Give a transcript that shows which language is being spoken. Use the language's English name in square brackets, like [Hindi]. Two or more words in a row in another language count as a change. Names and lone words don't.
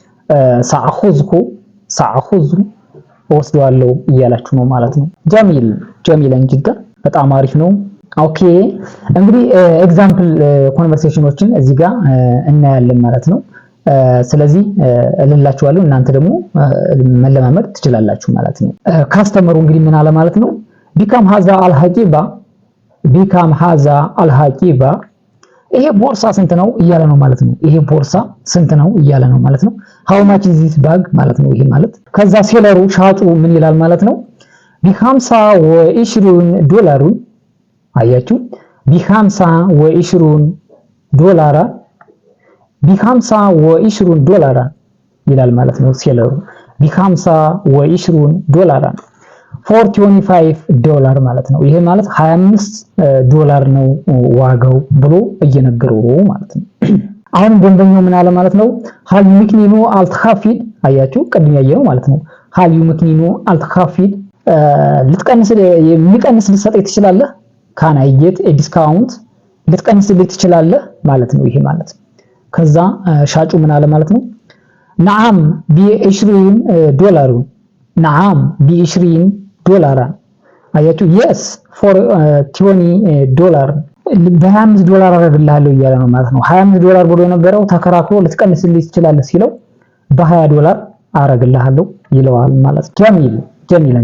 [Amharic] ሳአኹዙ ወስደዋለሁ እያላችሁ ነው ማለት ነው [Arabic] جميلا جدا [Amharic] በጣም አሪፍ ነው ኦኬ እንግዲህ [English] example conversations [Amharic] እዚህ ጋር እናያለን ማለት ነው ስለዚህ እልላችኋለሁ እናንተ ደግሞ መለማመድ ትችላላችሁ ማለት ነው ካስተመሩ እንግዲህ ምን አለ ማለት ነው ቢካም [Arabic] هذا الحقيبة [Amharic] ይሄ ቦርሳ ስንት ነው እያለ ነው ማለት ነው ይሄ ቦርሳ ስንት ነው እያለ ነው ማለት ነው [English] how much is this bag [Amharic] ማለት ነው ይሄ ማለት ከዛ ሴለሩ ሻጩ ምን ይላል ማለት ነው $25 አያችሁ $25 ይላል ማለት ነው ሴለሩ $25 $45 ማለት ነው ይሄ ማለት $25 ነው ዋጋው ብሎ እየነገረው ማለት ነው አሁን ደንበኛው ምን አለ ማለት ነው [Arabic] هل يمكنني التخفيض [Amharic] አያችሁ ቅድም ያየነው ማለት ነው [Arabic] هل يمكنني التخفيض [Amharic] ልትቀንስ የሚቀንስ ልትሰጠኝ ትችላለህ [English] can I get a discount [Amharic] ልትቀንስልኝ ትችላለህ ማለት ነው ይሄ ማለት ከዛ ሻጩ ምን አለ ማለት ነው ነዓም $20 ነዓም $20 አያችሁ [English] yes for $20 [Amharic] $25 አደርግልሃለሁ እያለ ነው ማለት ነው $25 ብሎ የነበረው ተከራክሮ ልትቀንስልኝ ትችላለህ ሲለው $20 አደርግልሃለሁ ይለዋል ማለት ጀሚላን